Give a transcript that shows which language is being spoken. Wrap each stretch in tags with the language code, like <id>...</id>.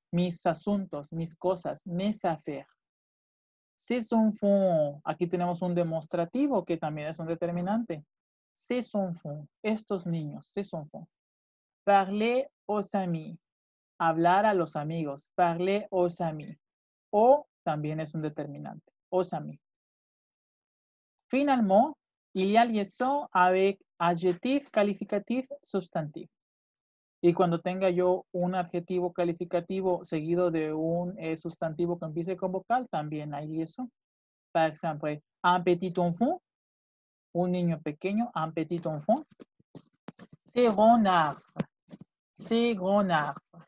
<es>Mis asuntos, mis cosas,</es> <fr>mes affaires. Ces enfants.</fr> <es>Aquí tenemos un demostrativo que también es un determinante.</es> <fr>Ces enfants.</fr> <es>Estos niños.</es> <fr>Ces enfants. Parler aux amis.</fr> <es>Hablar a los amigos.</es> <fr>Parler aux amis.</fr> <es>O también es un determinante.</es> <fr>Aux amis. Finalement, il y a liaison avec adjectif, qualificatif, substantif.</fr> <es>Y cuando tenga yo un adjetivo calificativo seguido de un sustantivo que empiece con vocal, también hay liaison. Por ejemplo,</es> <fr>un petit enfant,</fr> <es>un niño pequeño,</es> <fr>un petit enfant. Ces grands arbres, ces grands arbres.</fr>